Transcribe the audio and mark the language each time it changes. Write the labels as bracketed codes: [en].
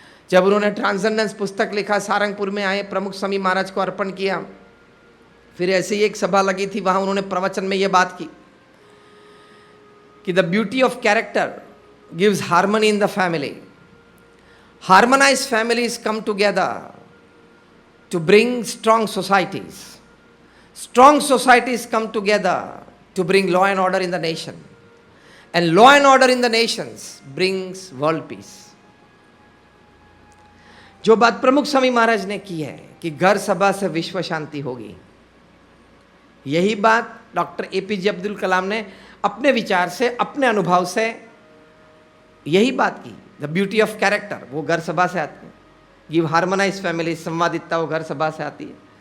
[hi] जब उन्होंने ट्रांसेंडेंस पुस्तक लिखा, सारंगपुर में आए, प्रमुख स्वामी महाराज को अर्पण किया, फिर ऐसे ही एक सभा लगी थी, वहां उन्होंने प्रवचन में ये बात की कि [en] The beauty of character gives harmony in the family. Harmonised families come together to bring strong societies. Strong societies come together to bring law and order in the nation. And law and order in the nations brings world peace. [hi] जो बात प्रमुख स्वामी महाराज ने की है कि घर सभा से विश्व शांति होगी, यही बात डॉक्टर एपीजे अब्दुल कलाम ने अपने विचार से, अपने अनुभव से यही बात की। [en] the beauty of character [hi] वो घर सभा से आती है, [en] give harmonise family, [hi] संवादितता वो घर सभा से आती है।